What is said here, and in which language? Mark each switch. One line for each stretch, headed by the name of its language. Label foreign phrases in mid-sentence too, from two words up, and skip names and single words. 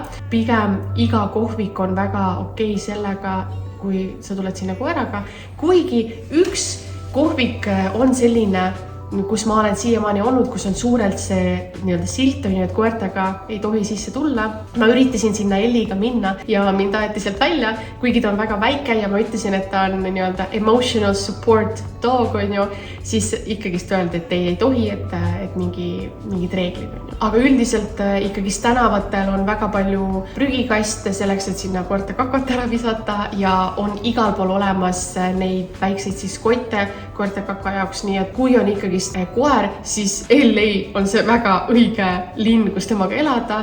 Estonian: Pigem iga kohvik on väga okei sellega, kui sa tuled sinna koeraga. Kuigi üks kohvik on selline, kus ma olen siiamaani olnud, kus on suurelt see silt, et koertega ei tohi sisse tulla. Ma üritasin sinna Elliga minna ja mind aeti sealt välja, kuigi ta on väga väike ja ma ütlesin, et ta on
English: emotional support dog,
Estonian: siis ikkagist öeldi, et ei tohi, et mingid reeglid. Aga üldiselt ikkagist tänavatel on väga palju prügikaste selleks, et sinna koerte kakot ära visata ja on igal pool olemas neid väikseid siis kotte koerte kaka jaoks, nii et kui on ikkagist koer, siis LA on see väga õige linn, kus temaga elada.